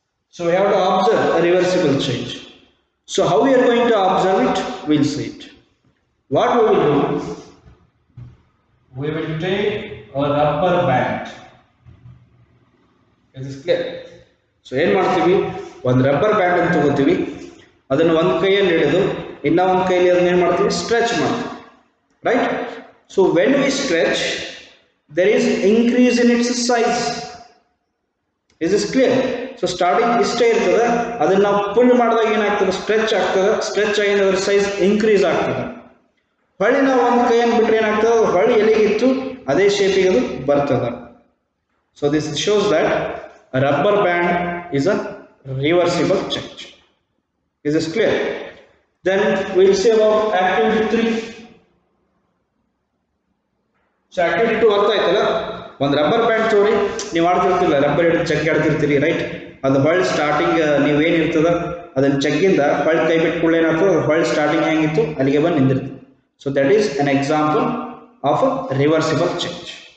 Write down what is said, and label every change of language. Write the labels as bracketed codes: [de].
[en] So we have to observe a reversible change. So how we are going to observe it, we'll see it. What we will do, we will take a rubber band. Is this clear? [kn] So ಏನು ಮಾಡ್ತೀವಿ, ಒಂದು rubber band ಅಂತ ತಗೋತೀವಿ, ಅದನ್ನು ಒಂದು ಕೈಯಲ್ಲಿ ಹಿಡಿದು ಇನ್ನ ಒಂದು ಕೈಯಲ್ಲಿ ಅದನ್ನ ಏನು ಮಾಡ್ತೀವಿ, ಸ್ಟ್ರೆಚ್ ಮಾಡ್ತೀವಿ, right? [en] So when we stretch, there is increase in its size. Is this clear? [kn] So starting ಇಷ್ಟೇ ಇರ್ತದೆ, ಅದನ್ನ ನಾವು ಪುಲ್ ಮಾಡಿದಾಗ ಏನಾಗ್ತದೆ, ಸ್ಟ್ರೆಚ್ ಆಗ್ತದೆ, ಸ್ಟ್ರೆಚ್ ಆಗಿ ಅದರ ಸೈಜ್ ಇನ್ಕ್ರೀಸ್ ಆಗ್ತದೆ. ಹೊಳ್ಳಿ ನಾವು ಒಂದು ಕೈಯನ್ನು ಬಿಟ್ಟರೆ ಏನಾಗ್ತದೆ, ಹೊಳ್ಳಿ ಎಲ್ಲಿಗಿತ್ತು ಅದೇ ಶೇಪಿಗೆ ಅದು ಬರ್ತದೆ. [en] So this shows that a rubber band is a reversible change. Is this clear? Then we will see about activity 3. [kn] So activity 2 ಅರ್ಥ ಆಯ್ತಲ್ಲ, ಒಂದು ರಬ್ಬರ್ ಬ್ಯಾಂಡ್ ತೋರಿ ನೀವು ಆಡ್ತಿರ್ತಿಲ್ಲ, ರಬ್ಬರ್ ಹಿಡಿದು ಚಕ್ಕೆ ಆಡ್ತಿರ್ತೀರಿ, ರೈಟ್? ಅದು ಹೊಳ್ಳಿ ಸ್ಟಾರ್ಟಿಂಗ್ ನೀವೇನಿರ್ತದ ಅದನ್ನ ಚಕ್ಕಿಂದ ಹೊಳ್ಳಿ ಕೈ ಬಿಟ್ಟು ಕೂಡ ಏನಾಗ್ತದೆ, ಅದು ಹೊಳ್ಳಿ ಸ್ಟಾರ್ಟಿಂಗ್ ಹೆಂಗಿತ್ತು ಅಲ್ಲಿಗೆ ಬಂದು ನಿಂದಿರ್ತದೆ. [en] So that is an example of a reversible change.